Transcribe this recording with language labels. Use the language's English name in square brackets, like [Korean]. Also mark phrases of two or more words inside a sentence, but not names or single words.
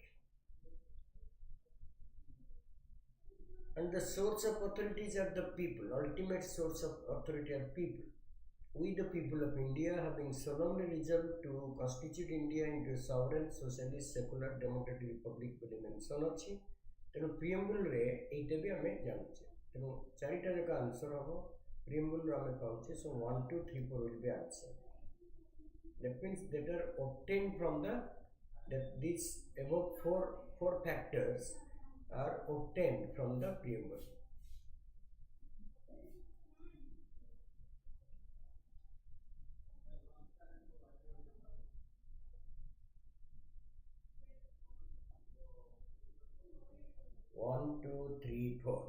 [English] And the source of authorities are the people. Ultimate source of authority are people. We, the people of India, having solemnly resolved to constitute India into a sovereign, socialist, secular, democratic republic [Odia] ବୋଲି ମେନସନ୍ ଅଛି। ତେଣୁ ପ୍ରିଏମ୍ବୁଲ୍ରେ ଏଇଟା ବି ଆମେ ଜାଣୁଛେ। ତେଣୁ ଚାରିଟା ଯାକ ଆନ୍ସର୍ ହେବ। ପ୍ରିଏମ୍ବୁଲ୍ରୁ ଆମେ ପାଉଛେ [English] so 1, 2, 3, 4 will be answer. That means that are obtained from the that these above four factors are obtained from the preamble. One, two, three, four.